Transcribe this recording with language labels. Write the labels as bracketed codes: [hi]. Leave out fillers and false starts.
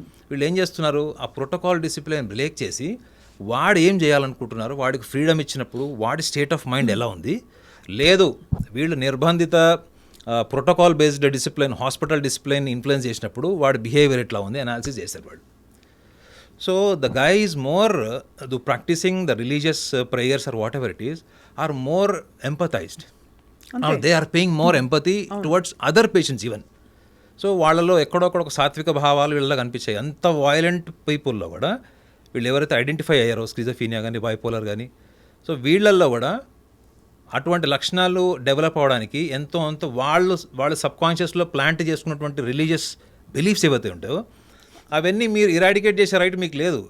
[te] వీళ్ళు ఏం చేస్తున్నారు, ఆ ప్రోటోకాల్ డిసిప్లిన్ బ్రేక్ చేసి వాడు ఏం చేయాలనుకుంటున్నారు, వాడికి ఫ్రీడమ్ ఇచ్చినప్పుడు వాడి స్టేట్ ఆఫ్ మైండ్ ఎలా ఉంది, లేదు వీళ్ళు నిర్బంధిత protocol based discipline, hospital discipline influence చేసినప్పుడు వాడి బిహేవియర్ ఎట్లా ఉంది అనాలిసిస్ చేశారు వాళ్ళు. [en] So the guy is more practicing the religious prayers or whatever it is are more empathized. They are paying more empathy towards other patients even. [te] So వాళ్ళలో ఎక్కడొక్కడ ఒక సాత్విక భావాలు వీళ్ళ కనిపించాయి. అంత వాయిలెంట్ పీపుల్లో కూడా వీళ్ళు ఎవరైతే ఐడెంటిఫై అయ్యారో స్కిజోఫీనియా కానీ బైపోలర్ కానీ, సో వీళ్ళల్లో కూడా అటువంటి లక్షణాలు డెవలప్ అవ్వడానికి ఎంతో వాళ్ళు సబ్కాన్షియస్లో ప్లాంట్ చేసుకున్నటువంటి రిలీజియస్ బిలీఫ్స్ ఏవైతే ఉంటాయో అవన్నీ మీరు ఇరాడికేట్ చేసే రైట్ మీకు లేదు.